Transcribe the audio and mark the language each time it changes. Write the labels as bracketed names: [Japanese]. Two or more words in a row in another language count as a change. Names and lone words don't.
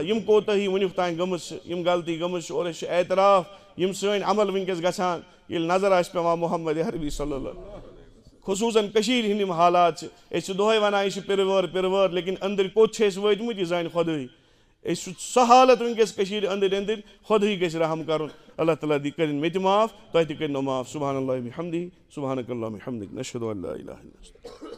[Kashmiri] یِم کوتٲہی وٕنیُک تانۍ گٔمٕژ چھِ یِم غلطی گٔمٕژ چھِ اور أسۍ چھِ اعتراف یِم سٲنۍ عمل وٕنکیٚس گژھان ییٚلہِ نظر آسہِ پیٚوان محمد عربی صلی اللہ خصوٗصاً کٔشیٖرِ ہِنٛدۍ یِم حالات چھِ أسۍ چھِ دۄہے ونان یہِ چھِ پِروٲر لیکن أنٛدٕرۍ کوٚت چھِ أسۍ وٲتمٕتۍ یہِ زانہِ خۄدٕے. أسۍ چھُ سۄ حالت وٕنکیٚس کٔشیٖرِ أنٛدٕرۍ خۄدٕے گژھِ رحم کرُن. اللہ تعالیٰ دی کٔرِنۍ مےٚ تہِ معاف تۄہہِ تہِ کٔرنو معاف. [Arabic] سبحان اللہ بحمدہ سبحانک اللہم وبحمدک نشہدُ ان لا الہ الا انت.